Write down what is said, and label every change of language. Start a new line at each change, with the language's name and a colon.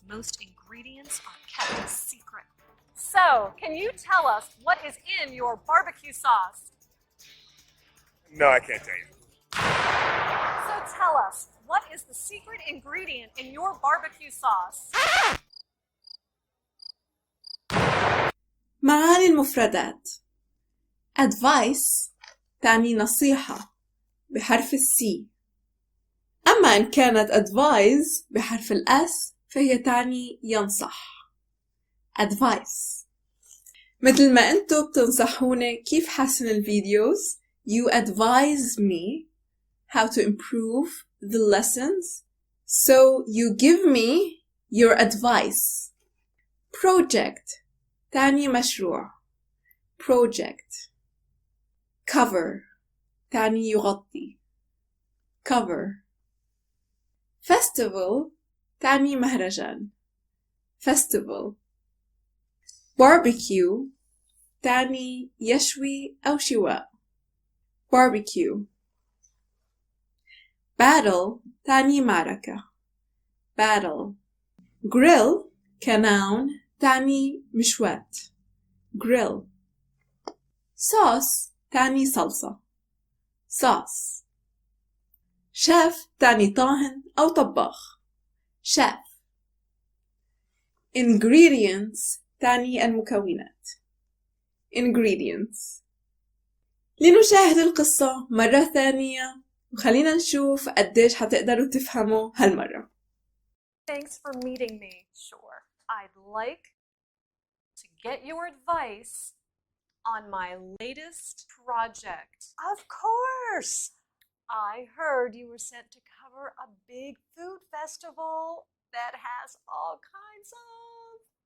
English: Most ingredients are kept secret. So, can you tell us what is in your barbecue sauce? No, I can't tell you. So tell us, what is the secret ingredient in your barbecue sauce?
Arabic: معاني المفردات: advice تعني نصيحة بحرف السي، أما إن كانت advise بحرف الأس فهي تعني ينصح. advice مثل ما أنتوا بتنصحوني كيف حسن الفيديوز.
English: You advise me how to improve the lessons, so you give me your advice.
Arabic: project تعني مشروع.
English: project.
Arabic: cover تعني يغطي.
English: cover.
Arabic: festival تعني مهرجان.
English: festival.
Arabic: barbecue تعني يشوي أو شواء.
English: barbecue.
Arabic: battle تعني معركة.
English: battle.
Arabic: grill كnoun تعني مشواة.
English: grill.
Arabic: sauce تعني صلصة.
English: sauce.
Arabic: chef تعني طاهن أو طباخ.
English: chef.
Arabic: ingredients تعني المكونات.
English: ingredients.
Arabic: لنشاهد القصة مرة ثانية وخلينا نشوف قديش حتقدروا تفهموا هالمرة.
English: Thanks for meeting me. Sure. I'd like to get your advice on my latest project. Of course. I heard you were sent to cover a big food festival that has all kinds of